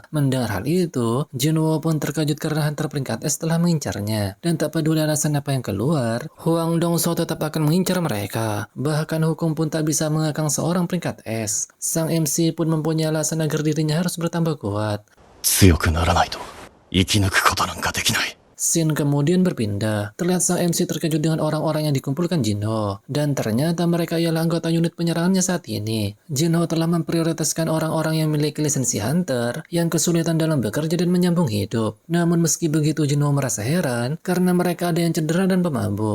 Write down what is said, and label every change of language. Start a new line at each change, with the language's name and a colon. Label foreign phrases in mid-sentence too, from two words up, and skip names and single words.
Indonesian: Mendengar hal itu, Jinwo pun terkejut karena hunter peringkat S telah mengincarnya, dan tak peduli alasan apa yang keluar, Huang Dong-so tetap akan mengincar mereka. Bahkan hukum pun tak bisa mengekang seorang peringkat S. Sang MC pun mempunyai alasan agar dirinya harus bertambah kuat.
Japanese: 強くならないと生き抜くことなんかできない。
Indonesian: Scene kemudian berpindah. Terlihat sang MC terkejut dengan orang-orang yang dikumpulkan Jinho. Dan ternyata mereka ialah anggota unit penyerangannya saat ini. Jinho telah memprioritaskan orang-orang yang memiliki lisensi hunter, yang kesulitan dalam bekerja dan menyambung hidup. Namun meski begitu Jinho merasa heran, karena mereka ada yang cedera dan pemabuk.